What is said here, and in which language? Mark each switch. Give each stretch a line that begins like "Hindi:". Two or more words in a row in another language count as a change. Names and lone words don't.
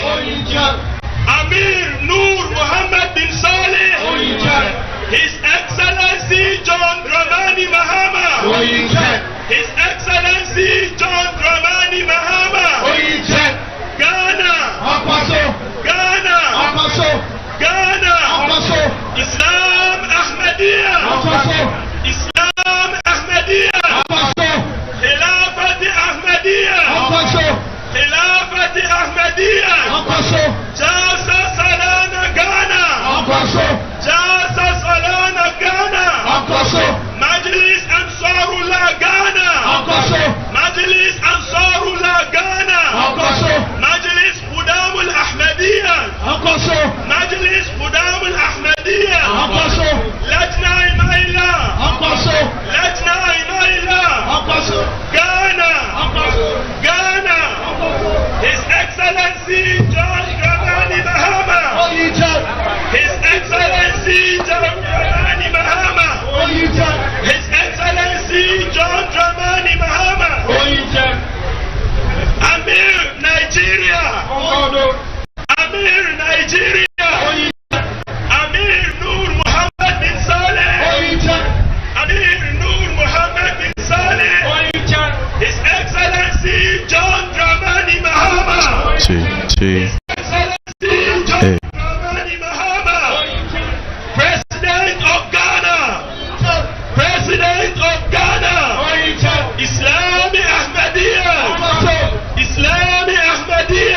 English: Amir Nur Muhammad bin Saleh. His Excellency John Dramani Mahama. His Excellency John Dramani Mahama. Ghana. Ghana. Ghana. Islam Ahmadiyya. Islam Ahmadiyya. Khilafat Ahmadiyya. Khilafat Ahmadiyya. Jalsa Salana Ghana. Jalsa Salana Ghana. Majlis Ansarullah Ghana. Majlis Ansarullah Ghana. Majlis Hudam al-Ahmadiyya. Majlis Hudam al-Ahmadiyya. Lajna Imayla. Lajna Imayla. Ghana. Ghana. His Excellency John Dramani Mahama. His Excellency John Dramani Mahama. His Excellency John Dramani Mahama. Amir Nigeria. Amir Nigeria. Amir Nur Muhammad bin Saleh. Amir Nur Muhammad bin Saleh. His Excellency John Dramani Mahama. His Excellency John Dramani Mahama. President of Ghana. President of Ghana. Islami Ahmadiyya. Islami Ahmadiyya.